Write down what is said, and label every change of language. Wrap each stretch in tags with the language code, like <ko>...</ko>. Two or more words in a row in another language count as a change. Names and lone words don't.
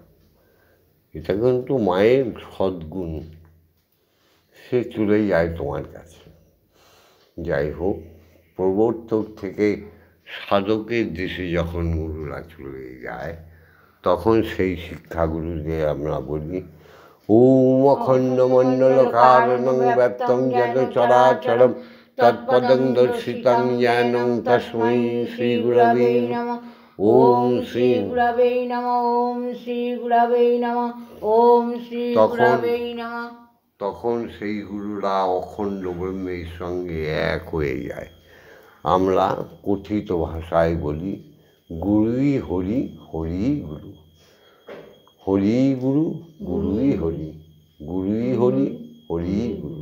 <bn>এটা কিন্তু মায়ের সদ্গুণ, সে চলে যায় তোমার কাছে। যাই হোক, প্রবর্তক থেকে সাধকের দেশে যখন গুরুরা চলে যায়, তখন সেই শিক্ষাগুরুদের আমরা বলি</bn> <sa>ওম অখণ্ডমণ্ডলকারণং ব্যপ্তং যেন চরাচরম তৎপদং দর্শিতং যেন তস্मै শ্রী গুরবে নমঃ। ওম শ্রী গুরবে নমঃ। ওম শ্রী গুরবে নমঃ। ওম শ্রী গুরবে নমঃ।</sa> <bn>তখন সেই গুরুরা অখণ্ড ব্রহ্মের সঙ্গে এক হয়ে যায়। আমরা কথিত ভাষায় বলি গুরুই হরি, হরি গুরু। হরি গুরু, গুরুই হরি, গুরুই হরি, হরি গুরু।</bn>